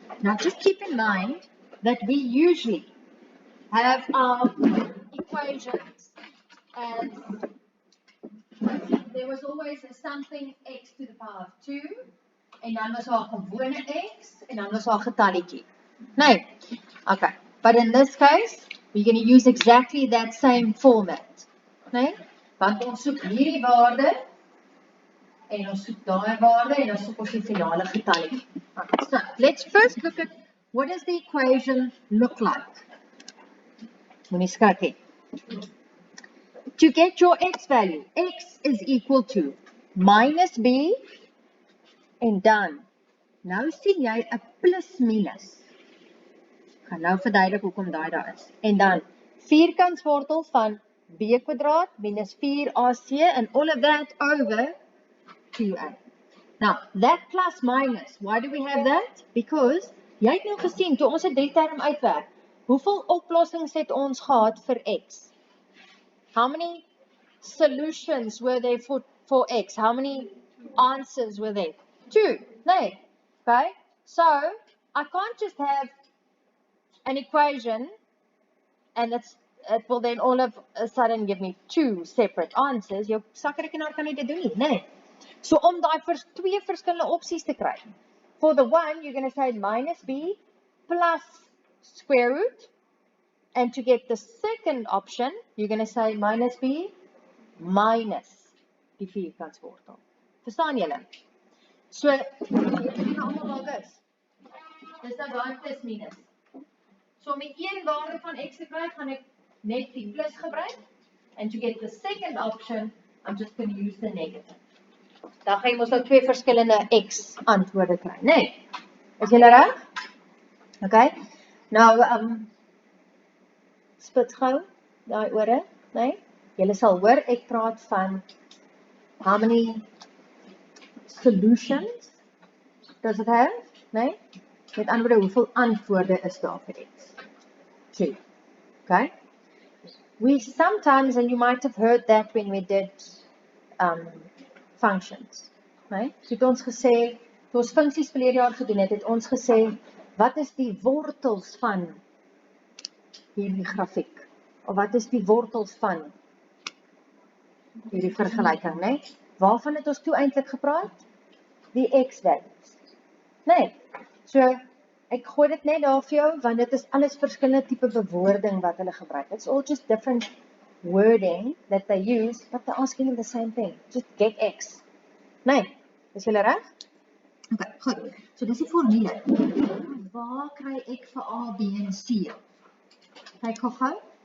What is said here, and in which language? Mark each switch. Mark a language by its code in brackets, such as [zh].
[en] Now just keep in mind that we usually have our equations as, there was always a something x to the power of 2, [af] en dan was daar gewone x, en dan was daar getalletjie. [en] Nee, okay, but in this case, we're going to use exactly that same format. [af] Nee, want ons soek hierdie waarde, en ons soek daai waarde, en ons soek ons die finale getalletjie. [en] Okay, so let's first look at what does the equation look like. [af] Moenie skrik hê. [en] To get your x value, x is equal to minus b, [af] en dan, nou sien jy 'n plus minus. Ek gaan nou verduidelik hoekom daai daar is. En dan, vierkantswortel van b kwadraat minus 4ac, [en] and all of that over 2a. Now, that plus minus, why do we have that? Because, [af] jy het nou gesien, toe ons 'n 3-term uitwerk, hoeveel oplossings het ons gehad vir x? [en] How many solutions were there for x? How many answers were there? 2. No. Okay. So, I can't just have an equation and it will then all of a sudden give me 2 separate answers. [af] Jou sakrekenaar kan nie dit doen nie. Nee. So, om daai twee verskillende opsies te kry. [en] For the one, you're going to say minus b plus square root. And to get the second option, you're going to say minus b minus [af] die vierkantswortel. Verstaan julle? So, julle sien allemaal al dis. Dis nou daai plus minus. So, om die een waarde van x te kry, gaan ek net die plus gebruik. [en] And to get the second option, I'm just going to use the negative. [af] Dan gaan jy mos nou twee verskillende x antwoorde kry. Nee. Is julle reg? Okay. Nou, spit gou daai ore, nee? Julle sal hoor ek praat van [en] how many solutions does it have, [af] nee? Met ander woorde, hoeveel antwoorde is daar vir x? 2. Okay? [en] We sometimes, and you might have heard that when we did functions, nee? [af] So het ons gesê, toe ons funksies verlede jaar gedoen het, het ons gesê, wat is die wortels van hierdie grafiek? Of wat is die wortels van hierdie vergelyking, né? Waarvan het ons toe eintlik gepraat? Die x-values. Né? So, ek gooi dit net daar vir jou, want dit is alles verskillende tipe bewoording wat hulle gebruik. [en] It's all just different wording that they use, but they're asking the same thing. Just get x. Né? Is julle reg? Okay, [af] goed. So, dis die formule. Waar kry ek vir A, B en C? Kyk gou.